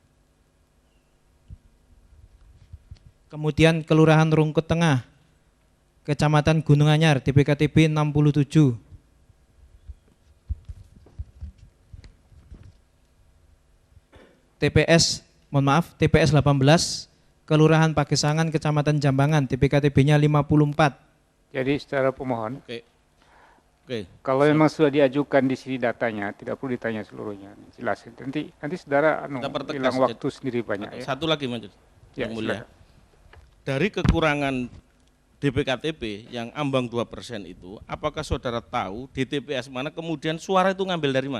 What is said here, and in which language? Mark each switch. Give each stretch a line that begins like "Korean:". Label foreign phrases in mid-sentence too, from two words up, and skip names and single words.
Indonesian: Kemudian Kelurahan Rungkut Tengah, Kecamatan Gunung Anyar, DPKTB 67. TPS 18, Kelurahan Pagesangan, Kecamatan Jambangan, DPKTB-nya 54. Jadi secara pemohon, Oke. kalau memang sudah diajukan di sini datanya, tidak perlu ditanya seluruhnya, jelasin. Nanti saudara Kita pertegas, hilang waktu sendiri banyak ya. Satu lagi Majelis Ya, yang mulia. silakan. Dari kekurangan DPKTB yang ambang 2% itu, apakah saudara tahu di TPS mana kemudian suara itu ngambil dari mana?